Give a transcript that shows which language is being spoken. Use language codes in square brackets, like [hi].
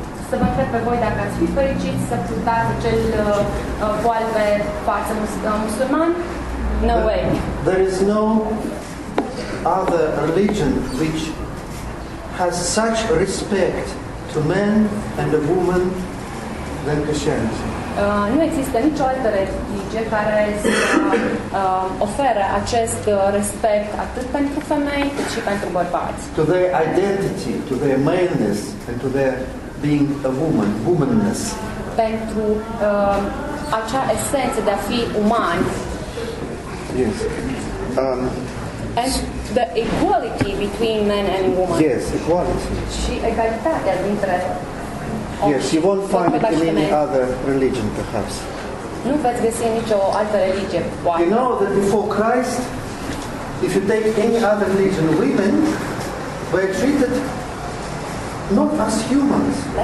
[ro] Să vă întreb pe voi dacă ați fi fericiți să purtați acel voal pe față musulman? [en] No way. There is no other religion which has such respect to men and a woman than Christianity. [ro] Nu există nicio altă religie care să oferă acest respect atât pentru femei cât și pentru bărbați. [en] To their identity, to their maleness, and to their being a woman, womanness. [ro] Pentru acea esență de a fi umani. [en] Yes. And the equality between men and women. Yes, equality. [ro] Și egalitatea dintre [en] yes, you won't find it in any other religion, perhaps. [ro] Nu veți găsi nicio altă religie, poate. [en] You know that before Christ, if you take any other religion, women were treated not as humans.